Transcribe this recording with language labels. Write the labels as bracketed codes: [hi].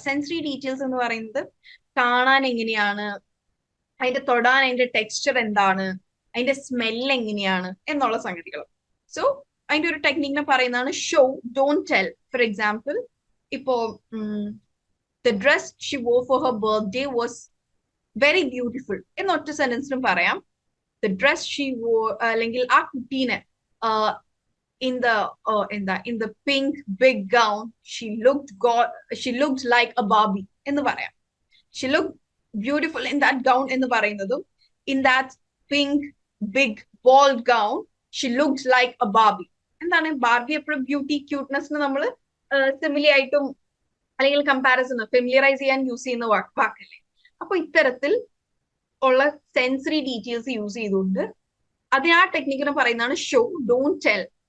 [ml] Sensory details എന്ന് പറയുന്നത് കാണാൻ എങ്ങനെയാണ്, അതിന്റെ തൊടാൻ അതിന്റെ ടെക്സ്ചർ എന്താണ്, അതിന്റെ സ്മെല്ല് എങ്ങനെയാണ് എന്നുള്ള സംഗതികൾ. [en] so [ml] അതിന്റെ ഒരു ടെക്നിക്കിനെ പറയുന്നതാണ് [en] Show don't tell. For example, ഇപ്പോ the dress she wore for her birthday was very beautiful [ml] എന്നൊറ്റ സെന്റൻസിലും പറയാം. [en] the dress she wore, [ml] അല്ലെങ്കിൽ ആ കുട്ടീനെ [en] in the pink big gown she looked like a Barbie [ml] എന്ന് പറയാം. [en] She looked beautiful in that gown [ml] എന്ന് പറയുന്നതും [en] in that pink big ball gown she looked like a Barbie. [ml] എന്താണ് Barbie? എപ്പോഴും beauty ക്യൂട്ട്നെസ്സിന് നമ്മൾ സിമിലി ആയിട്ടും അല്ലെങ്കിൽ കമ്പാരിസൺ ഫെമിലിയറൈസ് ചെയ്യാൻ യൂസ് ചെയ്യുന്ന വാക്കല്ലേ. അപ്പൊ ഇത്തരത്തിൽ ഉള്ള സെൻസറി ഡീറ്റെയിൽസ് യൂസ് ചെയ്തുകൊണ്ട് അതിന് ആ ടെക്നിക്കിനെ പറയുന്നതാണ് ഷോ ഡോണ്ട് ടെൽ.